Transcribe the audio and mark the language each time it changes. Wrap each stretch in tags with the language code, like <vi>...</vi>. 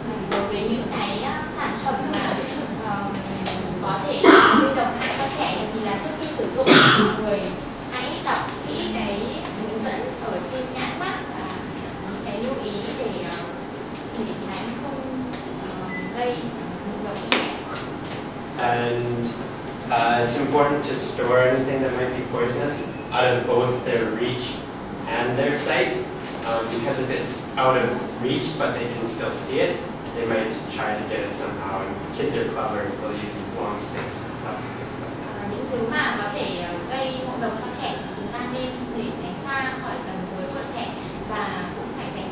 <vi>Đối với những cái sản phẩm mà có thể gây độc hại cho trẻ thì là trước khi sử dụng, mọi người hãy đọc kỹ cái hướng dẫn ở trên nhãn mác và những cái lưu ý để tránh không gây ngộ độc cho trẻ.</vi> <en>And it's important to store anything that might be poisonous out of both their reach and their sight, because if it's out of reach but they can still see it, they might try to get it somehow. And kids are clever; they'll use long sticks and stuff.</en> <vi>Những thứ mà có thể gây ngộ độc cho trẻ thì chúng ta nên để tránh xa khỏi gần với của trẻ, và cũng phải</vi>